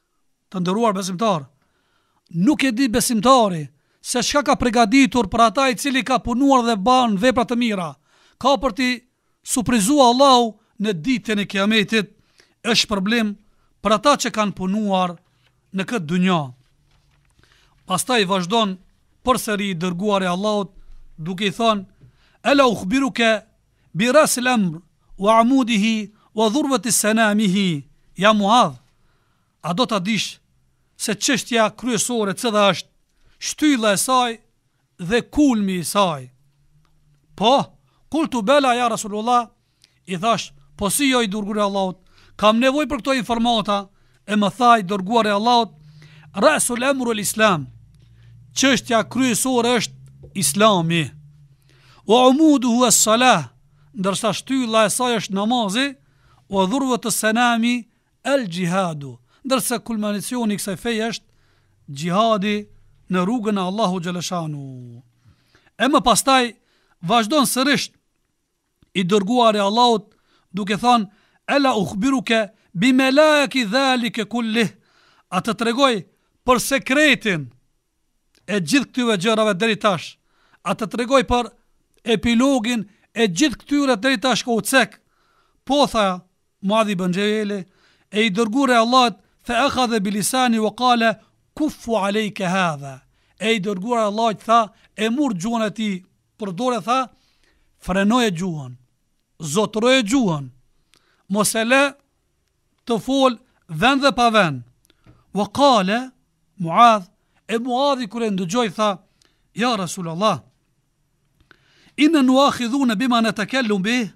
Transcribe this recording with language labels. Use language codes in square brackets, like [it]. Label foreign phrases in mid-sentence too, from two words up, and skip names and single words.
[sq] Të nderuar besimtar, nuk e di besimtari se çka ka përgatitur për ata i cili ka punuar dhe ban vepra të mira, ka për t'i surprizua Allahu në ditën e Kiametit, është problem për ata që kanë punuar në këtë dunja. Pastaj vazhdon përsëri i dërguari i Allahut duke i thënë: [ar] "ألا أخبرك برأس الأمر وعموده وذروة سنامه." [sq] Ja Muadh, a do ta dish se çështja kryesore cila është shtylla e saj dhe kulmi i saj? Po, [ar] قلت بلى يا رسول الله, [sq] i thash, po si jo i dërguari i Allahut, kam nevojë për këto informata. E më tha i dërguari i Allahut: [ar] "رأس الأمر الإسلام." [sq] Çështja kryesore është Islami. [ar] وعموده الصلاة, [sq] ndërsa shtylla e saj është namazi. [ar] وذروة السنام الجهاد, [sq] ndërsa kulminacioni i kësaj feje është gjihadi në rrugën e Allahu xhaleshanu. E më pastaj vazhdon sërish i dërguari i Allahut duke thënë: [ar] "ألا أخبرك بملاك ذلك كله." [sq] A të tregoj për sekretin e gjithë këtyre gjërave deri tash. A të tregoj për epilogin e gjithë këtyre deri tash ka u cek. Po tha Muadh ibn Jabal, e i dërguari i Allahut [ar] فأخذ بلسانه وقال كف عليك هذا. [sq] E i dërguari i Allahut tha, e mur gjuhën e tij për dorë, tha, frenoje gjuhën, zotroje gjuhën, mos e le të fol vend dhe pa vend. [ar] وقال معاذ, [sq] e Muadhi kur e ndëgjoi tha: [ar] "يا رسول الله إنا مؤاخذون بما نتكلم به."